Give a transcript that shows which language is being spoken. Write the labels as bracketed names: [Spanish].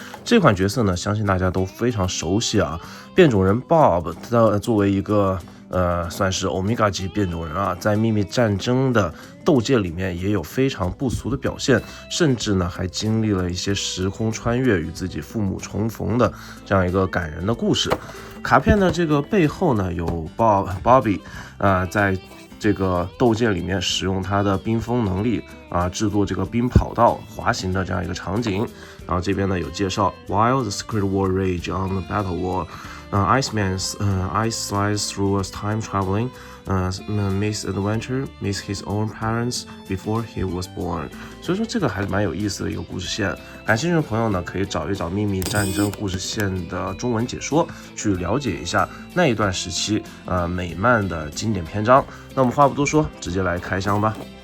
[Chinese] 这款角色呢，相信大家都非常熟悉啊。变种人 Bob， 他作为一个算是欧米伽级变种人啊，在秘密战争的斗界里面也有非常不俗的表现，甚至呢还经历了一些时空穿越与自己父母重逢的这样一个感人的故事。卡片的这个背后呢有 Bobby 在这个斗界里面使用他的冰封能力制作这个冰跑道滑行的这样一个场景。然后这边呢有介绍 [English] While the Secret War rage on the battle wall。Iceman's ice slides through a time traveling misadventure, meets his own parents before he was born。 [Chinese] 所以说这个还是蛮有意思的一个故事线。感兴趣的朋友呢，可以找一找《秘密战争》故事线的中文解说，去了解一下那一段时期美漫的经典篇章。那我们话不多说，直接来开箱吧。